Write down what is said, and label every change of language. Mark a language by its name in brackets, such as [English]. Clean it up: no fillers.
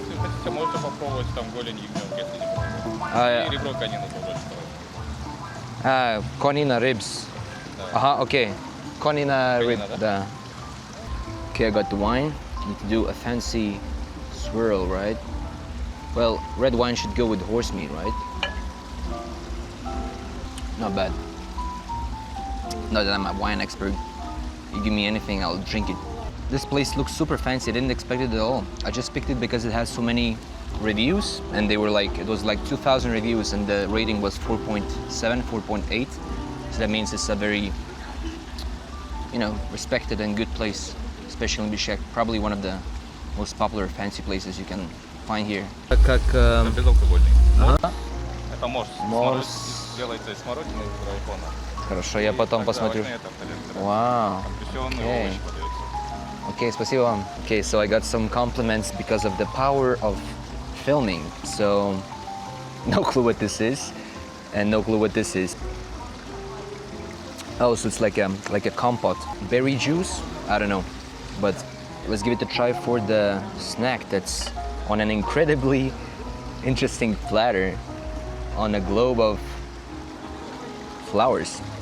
[Russian] Если хотите, можете попробовать там голень ягненка, если не попробовать. И ребро конины побольше. [English] Konina ribs. Okay. Konina rib, да. Okay, I got the wine. Need to do a fancy swirl, right? Well, red wine should go with horse meat, right? Not bad. Not that I'm a wine expert. You give me anything, I'll drink it. This place looks super fancy. I didn't expect it at all. I just picked it because it has so many reviews, and they were like, it was like 2,000 reviews, and the rating was 4.7, 4.8. So that means it's a very, you know, respected and good place, especially in Bishkek. Probably one of the most popular fancy places you can find here. [Russian] Это безалкогольный. Ага. Это морс. Морс. Делается из смородины и драйкона. Хорошо, я потом посмотрю. [English] Wow. Okay. [Russian] Okay, спасибо вам. [English] Okay, so I got some compliments because of the power of filming. So, no clue what this is, and no clue what this is. Oh, so it's like a compote. Berry juice? I don't know. But let's give it a try for the snack that's on an incredibly interesting platter on a globe of flowers.